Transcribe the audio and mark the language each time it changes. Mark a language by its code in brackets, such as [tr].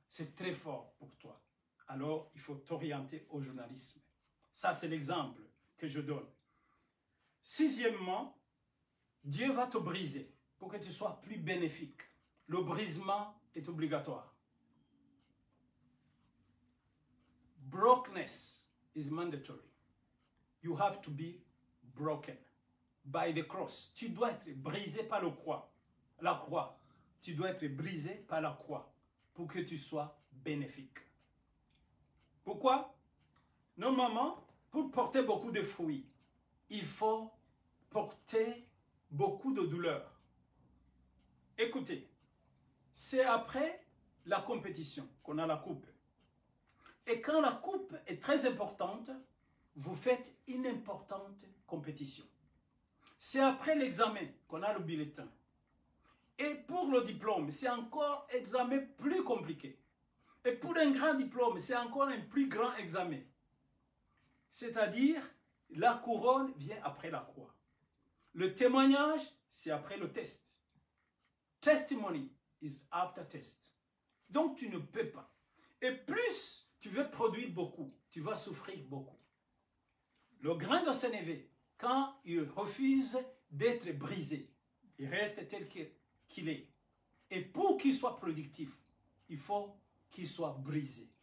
[fr] C'est très fort pour toi. Alors, il faut t'orienter au journalisme. Ça, c'est l'exemple que je donne. Sixièmement, Dieu va te briser pour que tu sois plus bénéfique. Le brisement est obligatoire. [en] Brokenness is mandatory. You have to be broken by the cross. [fr] Tu dois être brisé par la croix. Tu dois être brisé par la croix pour que tu sois bénéfique. Pourquoi? Normalement, pour porter beaucoup de fruits, il faut porter beaucoup de douleur. Écoutez, c'est après la compétition qu'on a la coupe. Et quand la coupe est très importante, vous faites une importante compétition. C'est après l'examen qu'on a le bulletin. Et pour le diplôme, c'est encore un examen plus compliqué. Et pour un grand diplôme, c'est encore un plus grand examen. C'est-à-dire, la couronne vient après la croix. Le témoignage, c'est après le test. [en] Testimony is after test. [fr] Donc, tu ne peux pas. Et plus tu veux produire beaucoup, tu vas souffrir beaucoup. Le grain de sénévé, quand il refuse d'être brisé, il reste tel qu'il est. Et pour qu'il soit productif, il faut qu'il soit brisé.